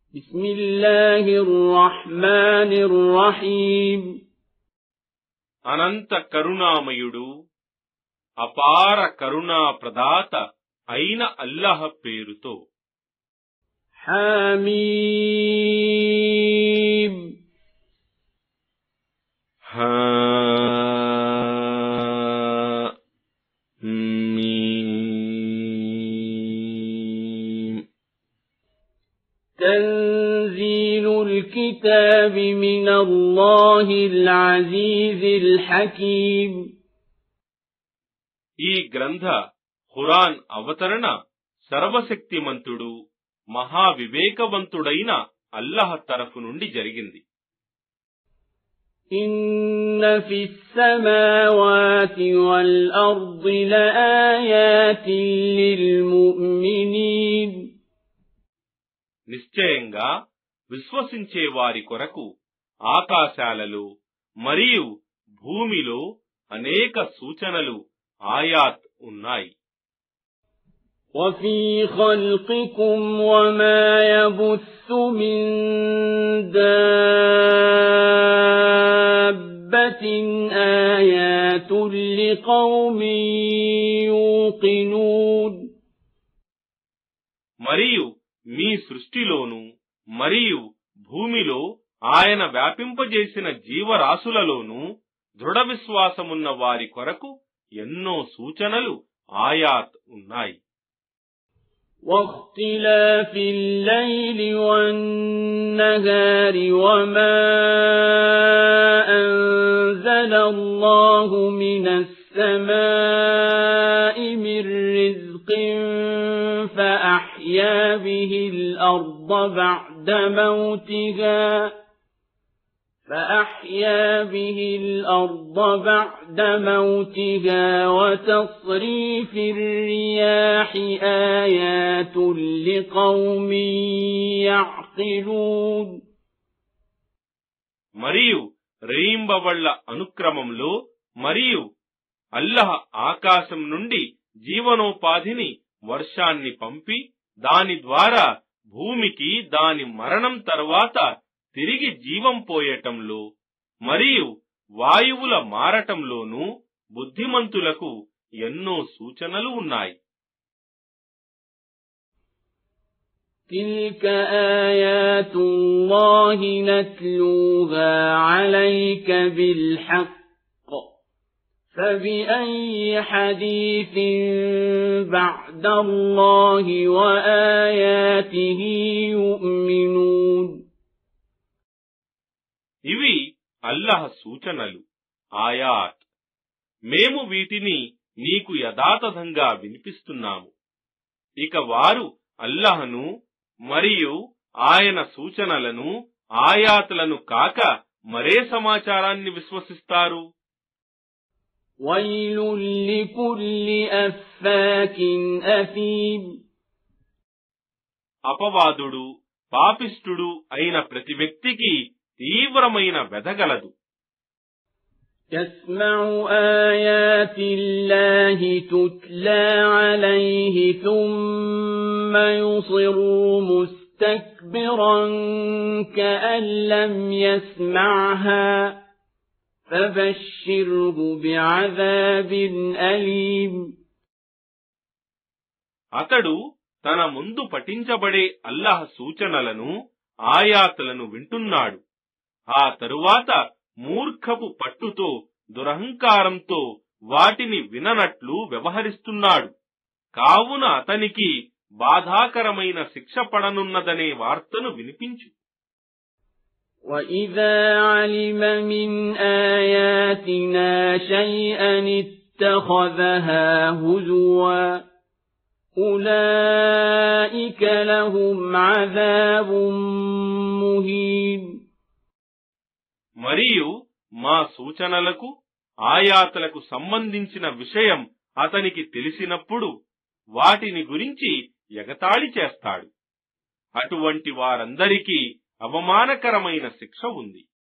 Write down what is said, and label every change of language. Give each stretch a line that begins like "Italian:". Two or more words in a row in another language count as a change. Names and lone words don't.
Arabic: بسم الله الرحمن الرحيم
Telugu: అనంత కరుణామయుడు అపార కరుణా ప్రదాత అయిన అల్లాహ్ పేరుతో.
Arabic: حميم حميم تنزيل الكتاب من الله العزيز الحكيم
Telugu: ఈ గ్రంథ ఖురాన్ అవతరణ సర్వశక్తిమంతుడు మహావివేకవంతుడైన అల్లాహ్ తరఫు నుండి జరిగింది.
Arabic: إن في السماوات والأرض لآيات للمؤمنين
Telugu: నిశ్చయంగా విశ్వసించే వారి కొరకు ఆకాశాలలో మరియు భూమిలో అనేక సూచనలు ఆయాత్ ఉన్నాయి.
Arabic: وفي خلقكم وما يبث من دابة آيات لقوم يوقنون
Telugu: మరియు మీ సృష్టిలోను మరియు భూమిలో ఆయన వ్యాపింపజేసిన జీవరాశులలోనూ దృఢ విశ్వాసమున్న వారి కొరకు ఎన్నో సూచనలు ఆయాత్ ఉన్నాయి.
Arabic: واختلاف الليل والنهار وما أنزل الله من السماء من رزق فأحيا به الأرض بعد موتها وتصريف الرياح آيات لقوم يعقلون
Telugu: మరియు రేయింబవళ్ల అనుక్రమంలో మరియు అల్లాహ్ ఆకాశం నుండి జీవనోపాధిని వర్షాన్ని పంపి దాని ద్వారా భూమికి దాని మరణం తర్వాత తిరిగి జీవం పోయటంలో మరియు వాయువుల మారటంలోనూ బుద్ధిమంతులకు ఎన్నో సూచనలు ఉన్నాయి.
Arabic: تلك آيات الله نتلوها عليك بالحق فبأي حديث بعد الله وآياته يؤمنون
Telugu: ఇవి అల్లాహ్ సూచనలు ఆయాత్. మేము వీటిని నీకు యథాతథంగా వినిపిస్తున్నాము. ఇక వారు అల్లాహ్ను మరియు ఆయన సూచనలను ఆయాతులను కాక మరే సమాచారాన్ని విశ్వసిస్తారు.
Arabic: ويل لكل أفاك أثيم
Telugu: అపవాదుడు పాపిష్ఠుడు అయిన ప్రతి వ్యక్తికి తీవ్రమైన వెదగలదు.
Arabic: يسمع آيات الله تتلى عليه ثم يصر مستكبرا كأن لم يسمعها فبشره بعذاب أليم
Telugu: అతడు తన ముందు పఠించబడే అల్లాహ్ సూచనలను ఆయాతులను వింటున్నాడు. ఆ తరువాత మూర్ఖపు పట్టుతో దురహంకారంతో వాటిని విననట్లు వ్యవహరిస్తున్నాడు. కావున అతనికి బాధాకరమైన శిక్ష పడనున్నదనే వార్తను వినిపించు.
Arabic: وَإِذَا عَلِمَ مِنْ آيَاتِنَا شَيْئًا اتَّخَذَهَا هُزُوًا أُولَئِكَ لَهُمْ عَذَابٌ مُهِينٌ
Telugu: మరియు మా సూచనలకు ఆయాతులకు సంబంధించిన విషయం అతనికి తెలిసినప్పుడు వాటిని గురించి ఎగతాళి చేస్తాడు. అటువంటి వారందరికీ అవమానకరమైన శిక్ష ఉంది.